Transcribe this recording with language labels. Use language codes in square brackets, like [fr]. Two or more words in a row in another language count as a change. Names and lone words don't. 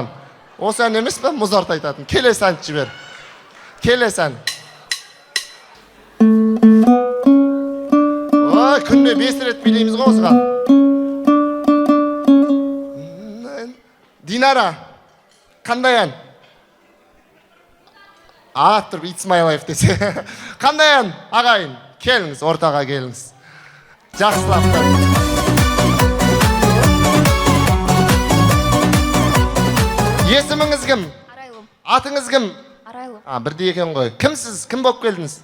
[kk] Осы ән емес пе? Мұзарт айтатын. Келесі ән жібер. Келесі ән. Күнде 5 рет билейміз ғой осыған. Динара, қандай ән? Тұрып, [en] It's my life десе. [kk] Қандай ән, ағайын? Келіңіз, ортаға келіңіз. Жақсылаптар. Есіміңіз кім? Арайлым. Атыңыз кім? Арайлым. Бірде екен ғой. Кімсіз? Кім болып келдіңіз?